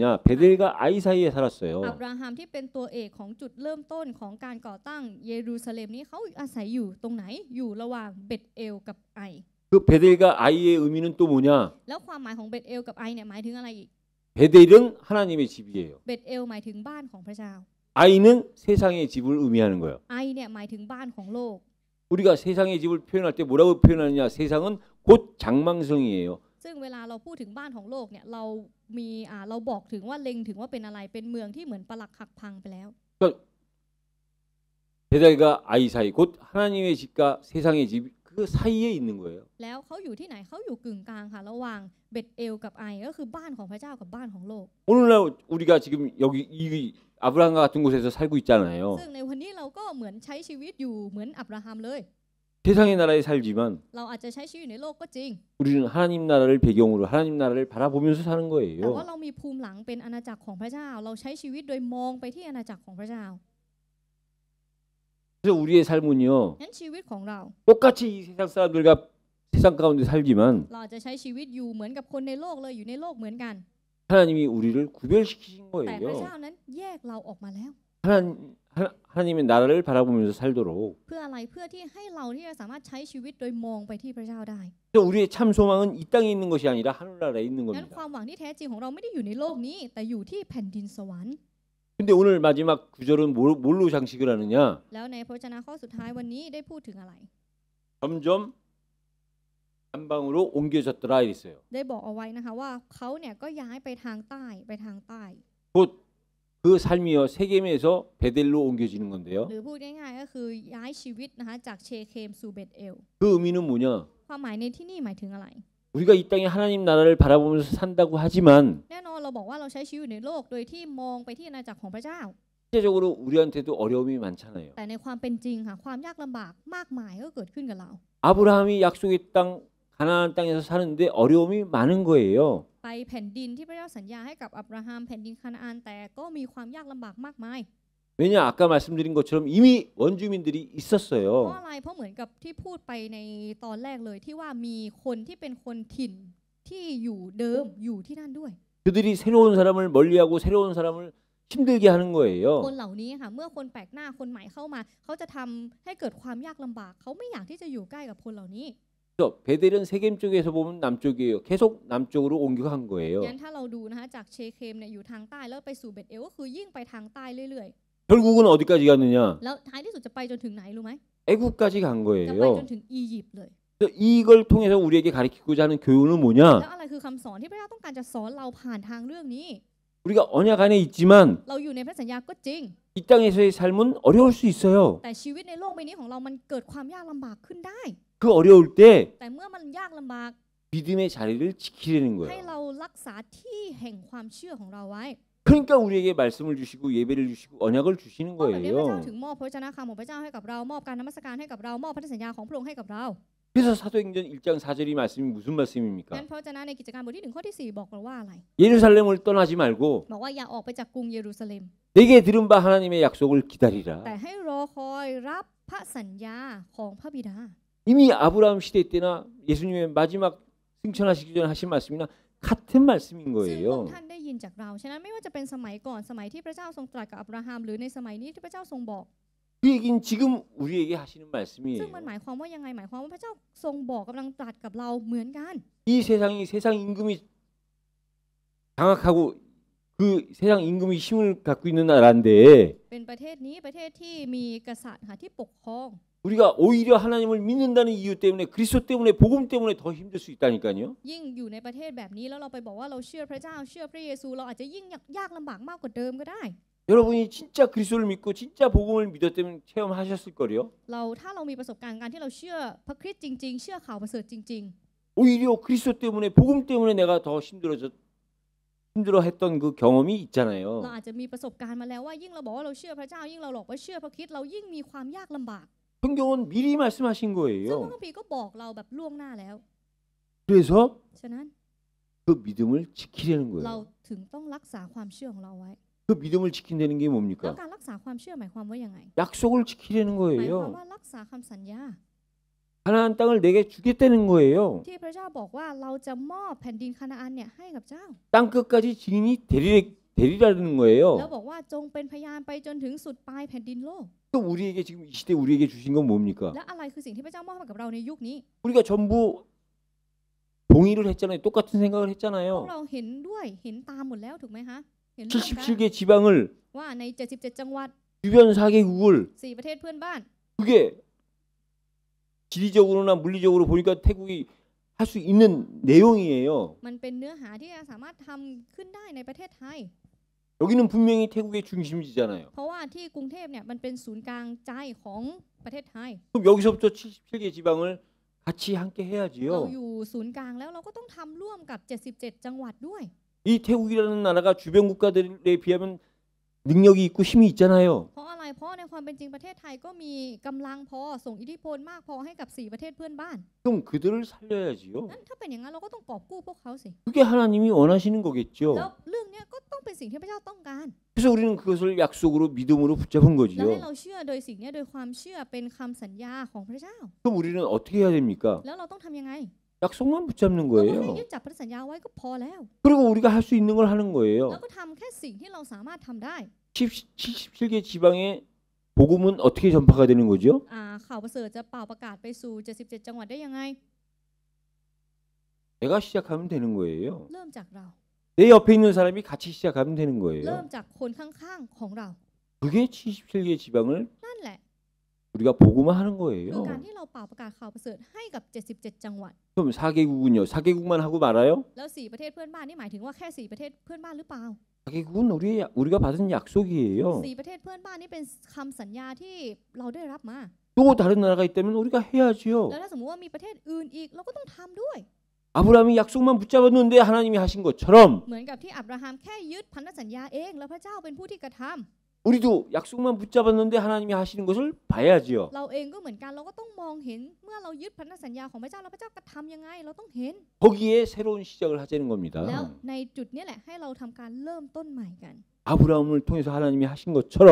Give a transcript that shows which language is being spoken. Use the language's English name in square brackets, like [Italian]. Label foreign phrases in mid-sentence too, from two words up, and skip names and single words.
[Korean] 베델과 아이 사이에 살았어요. [Thai] อับราฮัมที่เป็นตัวเอกของจุดเริ่มต้นของการก่อตั้งเยรูซาเล็มนี้เขาอาศัยอยู่ตรงไหนอยู่ระหว่างเบธเอลกับไอ [Korean] 그 베델과 아이의 의미는 또 뭐냐? [Thai] แล้วความหมายของเบธเอลกับไอเนี่ยหมายถึงอะไรอีก [Korean] 베델은 하나님의 집이에요. [Thai] เบธเอลหมายถึงบ้านของพระเจ้า [Korean] 아이는 세상의 집을 의미하는 거예요. [Thai] ไอเนี่ยหมายถึงบ้านของโลก [Korean] 우리가 세상의 집을 표현할 때 뭐라고 표현하느냐? 세상은 곧 장망성이에요. [Thai] ซึ่งเวลาเราพูดถึงบ้านของโลกเนี่ยเราบอกถึงว่าเล็งถึงว่าเป็นอะไรเป็นเมืองที่เหมือนปรักหักพังไปแล้ว [Korean] 베델과 아이 사이 곧 하나님의 집과 세상의 집 그 사이에 있는 거예요. [Thai] แล้วเขาอยู่ที่ไหนเขาอยู่กึ่งกลางค่ะระหว่างเบธเอลกับไอก็คือบ้านของพระเจ้ากับบ้านของโลก [Korean] 오늘날 우리가 지금 여기 이 아브라함과 같은 곳에서 살고 있잖아요. [Thai] ซึ่งในวันนี้เราก็เหมือนใช้ชีวิตอยู่เหมือนอับราฮัมเลย [Korean] 세상의 나라에 살지만 [Thai] เราอาจจะใช้ชีวิตอยู่ในโลกก็จริง [Korean] 우리는 하나님 나라를 배경으로 하나님 나라를 바라보면서 사는 [Thai] แต่ [Korean] 거예요. [Thai] ว่าเรามีภูมิหลังเป็นอาณาจักรของพระเจ้าเราใช้ชีวิตโดยมองไปที่อาณาจักรของพระเจ้า [Korean] 그래서 우리의 삶은요 [Thai] งั้นชีวิตของเรา [Korean] 똑같이 이 세상 사람들과 세상 가운데 살지만 [Thai] เราอาจจะใช้ชีวิตอยู่เหมือนกับคนในโลกเลยอยู่ในโลกเหมือนกัน [Korean] 하나님이 우리를 구별시키신 [Thai] แต่พระ [Korean] 거예요. [Thai] เจ้านั้นแยกเราออกมาแล้ว [Korean] 하나님의 나라를 바라보면서 살도록. [Thai] เพื่ออะไรเพื่อที่ให้เราที่จะสามารถใช้ชีวิตโดยมองไปที่พระเจ้าได้ [Korean] 그래서 우리의 참 소망은 이 땅에 있는 것이 아니라 하늘나라에 있는 [Thai] งั้น [Korean] 겁니다. [Thai] ความหวังที่แท้จริงของเราไม่ได้อยู่ในโลกนี้แต่อยู่ที่แผ่นดินสวรรค์ [Korean] 근데 오늘 마지막 구절은 뭘로 장식을 하느냐? [Thai] แล้วในพระวจนะข้อสุดท้ายวันนี้ได้พูดถึงอะไร [Korean] 점점 남방으로 옮겨졌더라 이랬어요. [Thai] ได้บอกเอาไว้นะคะว่าเขาเนี่ยก็ย้ายไปทางใต้ไปทางใต้ [Korean] 곧 그 삶이요 세겜에서 베델로 옮겨지는 건데요. [Thai] หรือพูดง่ายๆก็คือย้ายชีวิตนะคะจากเชเคมสู่เบธเอล [Korean] 그 의미는 뭐냐? [Thai] ความหมายในที่นี่หมายถึงอะไร [Korean] 우리가 이 땅에 하나님 나라를 바라보면서 산다고 하지만 [Thai] แน่นอนเราบอกว่าเราใช้ชีวิตในโลกโดยที่มองไปที่อาณาจักรของพระเจ้า [Korean] 실제적으로 우리한테도 어려움이 많잖아요. [Thai] แต่ในความเป็นจริงค่ะความยากลำบากมากมายก็เกิดขึ้นกับเรา [Korean] 아브라함이 약속의 땅 가나안 땅에서 사는데 어려움이 많은 거예요. [Thai] ไปแผ่นดินที่พระเจ้าสัญญาให้กับอับราฮัมแผ่นดินคานาอันแต่ก็มีความยากลำบากมากมาย [Korean] 왜냐 아까 말씀드린 것처럼 이미 원주민들이 [Thai] เพราะ [Korean] 있었어요. [Thai] อะไรเพราะเหมือนกับที่พูดไปในตอนแรกเลยที่ว่ามีคนที่เป็นคนถิ่นที่อยู่เดิมอยู่ที่นั่นด้วย [Korean] 그들이 새로운 사람을 멀리하고 새로운 사람을 힘들게 하는 [Thai] คน [Korean] 거예요. [Thai] เหล่านี้ค่ะเมื่อคนแปลกหน้าคนใหม่เข้ามาเขาจะทำให้เกิดความยากลำบากเขาไม่อยากที่จะอยู่ใกล้กับคนเหล่านี้ [Korean] 그래서 베델은 세겜 쪽에서 보면 남쪽이에요. 계속 남쪽으로 옮겨간 거예요. [Thai] งั้นถ้าเราดูนะคะจากเชเคมเนี่ยอยู่ทางใต้แล้วไปสู่เบธเอลก็คือยิ่งไปทางใต้เรื่อย [Korean] 결국은 어디까지 갔느냐? [Thai] ๆแล้วท้ายที่สุดจะไปจนถึงไหนรู้ไหม [Korean] 애국까지 간 [Thai] จะไปจน [Korean] 거예요. [Thai] ถึงอียิปต์เลย [Korean] 그래서 이걸 통해서 우리에게 가르치고자 하는 교훈은 [Thai] แล้ว [Korean] 뭐냐? [Thai] อะไรคือคำสอนที่พระเจ้าต้องการจะสอนเราผ่านทางเรื่องนี้ [Korean] 우리가 언약 안에 있지만 [Thai] เราอยู่ในพระสัญญาก็จริง [Korean] 이 땅에서의 삶은 어려울 수 있어요. [Thai] แต่ชีวิตในโลกใบนี้ของเรามันเกิดความยากลำบากขึ้นได้ [Korean] 그 어려울 때 [Thai] แต่เมื่อมันยากลำบาก [Korean] 믿음의 자리를 지키려는 [Thai] ให้ [Korean] 거예요. [Thai] เรารักษาที่แห่งความเชื่อของเราไว้ [Korean] 그러니까 우리에게 말씀을 주시고 예배를 주시고 언약을 주시는 [Thai] เพราะแบบนี้พระเจ้า [Korean] 거예요. [Thai] ถึงมอบพระวจนะคำของพระเจ้าให้กับเรามอบการนมัสการให้กับเรามอบพันธสัญญาของพระองค์ให้กับเรา [Korean] 그래서 사도행전 1장 4절이 말씀이 무슨 [Thai] งั้น [Korean] 말씀입니까? [Thai] พระวจนะในกิจการบทที่ 1 ข้อที่ 4 บอกเราว่าอะไร [Korean] 예루살렘을 떠나지 말고 [Thai] บอกว่าอย่าออกไปจากกรุงเยรูซาเล็ม [Korean] 내게 들은 바 하나님의 약속을 기다리라. [Thai] แต่ให้รอคอยรับพระสัญญาของพระบิดา [Korean] 이미 아브라함 시대 때나 예수님의 마지막 승천하시기 전에 하신 말씀이나 같은 말씀인 [Thai] ซึ่งพระอง [Korean] 거예요. [Thai] ค์ท่านได้ยินจากเราฉะนั้นไม่ว่าจะเป็นสมัยก่อนสมัยที่พระเจ้าทรงตรัสกับอับราฮัมหรือในสมัยนี้ที่พระเจ้าทรงบอก [Korean] 그 얘기는 지금 우리에게 하시는 [Thai] ซึ่ง [Korean] 말씀이에요. [Thai] มันหมายความว่ายังไงหมายความว่าพระเจ้าทรงบอกกำลังตรัสกับเราเหมือนกัน [Korean] 이 세상이 세상 임금이 장악하고 그 세상 임금이 힘을 갖고 있는 나라인데 [Thai] เป็นประเทศนี้ประเทศที่มีกษัตริย์ค่ะที่ปกครอง [Korean] 우리가 오히려 하나님을 믿는다는 이유 때문에 그리스도 때문에 복음 때문에 더 힘들 수 있다니까요. [Thai] ยิ่งอยู่ในประเทศแบบนี้แล้วเราไปบอกว่าเราเชื่อพระเจ้าเชื่อพระเยซูเราอาจจะยิ่งยากลำบากมากกว่าเดิมก็ได้ [Korean] 여러분이 진짜 그리스도를 믿고 진짜 복음을 믿었다면 체험하셨을 거요. [Thai] ถ้าเรามีประสบการณ์การที่เราเชื่อพระคริสต์จริงๆเชื่อข่าวประเสริฐจริง [Korean] 오히려 그리스도 때문에 복음 때문에 내가 더 힘들어했던 그 경험이 [Thai] ๆ [Korean] 있잖아요. [Thai] เราอาจจะมีประสบการณ์มาแล้วว่ายิ่งเราบอกว่าเราเชื่อพระเจ้ายิ่งเราหลอกว่าเชื่อพระคริสต์เรายิ่งมีความยากลำบาก [Korean] 성경은มิริ 말씀하신 [Thai] ซึ่งพระ [Korean] 거예요. [Thai] คัมภีร์ก็บอกเราแบบล่วงหน้าแล้ว [Korean] 그래서 [Thai] ฉะนั้น [Korean] 그 믿음을 지키려는 [Thai] เรา [Korean] 거예요. [Thai] ถึงต้องรักษาความเชื่อของเราไว้ [Korean] 그 믿음을 지킨다는 게 [Thai] แล้ว [Korean] 뭡니까? [Thai] การรักษาความเชื่อหมายความว่ายังไง [Korean] 약속을 지키려는 [Thai] หมายความ [Korean] 거예요. [Thai] ว่ารักษาคำสัญญา [Korean] 가나안 땅을 내게 주겠다는 거예요. [Thai] ที่พระเจ้าบอกว่าเราจะมอบแผ่นดินคานาอันเนี่ยให้กับเจ้า [Korean] 땅 끝까지 증인이 되리라는 [Thai] แล้ว [Korean] 거예요. [Thai] บอกว่าจงเป็นพยานไปจนถึงสุดปลายแผ่นดินโลก [Korean] 또 우리에게 지금 이 시대 우리에게 주신 건 뭡니까? [Thai] และอะไรคือสิ่งที่พระเจ้ามอบให้กับเราในยุคนี้ [Korean] 우리가 전부 동의를 했잖아요. 똑같은 생각을 [Thai] พว [Korean] 했잖아요. [Thai] กเราเห็นด้วยเห็นตามหมดแล้วถูกไหมคะเห็นร่วมกัน [Korean] 77개 지방을 [Thai] ว่าใน 77 จังหวัด [Korean] 주변 4개국을 [Thai] 4 ประเทศเพื่อนบ้าน [Korean] 그게 지리적으로나 물리적으로 보니까 태국이 할 수 있는 내용이에요. [Thai] มันเป็นเนื้อหาที่สามารถทำขึ้นได้ในประเทศไทย [Korean] 여기는 분명히 태국의 중심지잖아요. [Thai] เพราะว่าที่กรุงเทพเนี่ยมันเป็นศูนย์กลางใจของประเทศไทย [Korean] 그럼 여기서부터 77개 지방을 같이 함께 [Thai] เรา [Korean] 해야지요. [Thai] อยู่ศูนย์กลางแล้วเราก็ต้องทำร่วมกับ 77 จังหวัดด้วย [Korean] 이 태국이라는 나라가 주변 국가들에 비하면 능력이 있고 힘이 있잖아요. [Thai] เพราะอะไรเพราะในความเป็นจริงประเทศไทยก็มีกำลังพอส่งอิทธิพลมากพอให้กับ4ประเทศเพื่อนบ้าน [Korean] 그럼 그들을 살려야지요. [Thai] งั้นถ้าเป็นอย่างนั้นเราก็ต้องกอบกู้พวกเขาสิ [Korean] 그게 하나님이 원하시는 [Thai] แล้ว [Korean] 거겠죠. [Thai] เรื่องเนี้ยก็ต้องเป็นสิ่งที่พระเจ้าต้องการ [Korean] 그래서 우리는 그것을 약속으로 믿음으로 붙잡은 [Thai] แล้วให้ [Korean] 거지요. [Thai] เราเชื่อโดยสิ่งเนี้ยโดยความเชื่อเป็นคำสัญญาของพระเจ้า [Korean] 그럼 우리는 어떻게 해야 됩니까? [Thai] แล้วเราต้องทำยังไง [Korean] 약속만 붙잡는 [Thai] ก็ให้ [Korean] 거예요. [Thai] ยึดจับพระสัญญาไว้ก็พอแล้ว [Korean] 그리고 우리가 할 수 있는 걸 하는 [Thai] แล้ว [Korean] 거예요. [Thai] ก็ทำแค่สิ่งที่เราสามารถทำได้ [Korean] 77개 지방의 복음은 어떻게 전파가 되는 거죠? [Thai] ข่าวประเสริฐจะเป่าประกาศไปสู่ 77 จังหวัดได้ยังไง [Korean] 내가 시작하면 되는 거예요. [Thai] เริ่มจากเรา [Korean] 내 옆에 있는 사람이 같이 시작하면 되는 [Thai] เริ่ม [Korean] 거예요. [Thai] จากคนข้างๆของเรา [Korean] 그게 77개 지방을 [Thai] นั่นแหละ [Korean] 우리가 복음화하는 [Thai] คือ [Korean] 거예요. [Thai] การที่เราเป่าประกาศข่าวประเสริฐให้กับ 77 จังหวัด [Korean] 그럼 4개국은요? 4개국만 하고 말아요? [Thai] แล้ว 4 ประเทศเพื่อนบ้านนี่หมายถึงว่าแค่ 4 ประเทศเพื่อนบ้านหรือเปล่า [Korean] 4개국은 우리가 받은 약속이에요. [Thai] 4 ประเทศเพื่อนบ้านนี่เป็นคำสัญญาที่เราได้รับมา [Korean] 또 다른 나라가 있다면 우리가 해야지요. [Thai] แล้วถ้าสมมติว่ามีประเทศอื่นอีกเราก็ต้องทำด้วย [Korean] 아브라함이 약속만 붙잡았는데 하나님이 하신 것처럼 [Thai] เหมือนกับที่อับราฮัมแค่ยึดพันธสัญญาเองแล้วพระเจ้าเป็นผู้ที่กระทำ [Korean] 우리도 약속만 붙잡았는데 하나님이 하시는 것을 봐야지요. [Thai] เราเองก็เหมือนกันเราก็ต้องมองเห็นเมื่อเรายึดพันธสัญญาของพระเจ้าแล้วพระเจ้ากระทำยังไงเราต้องเห็น [Korean] 거기에 새로운 시작을 하자는 [Thai] แล้ว [Korean] 겁니다. [Thai] ในจุดนี้แหละให้เราทำการเริ่มต้นใหม่กัน [Korean] 아브라함을 통해서 하나님이 하신 것처럼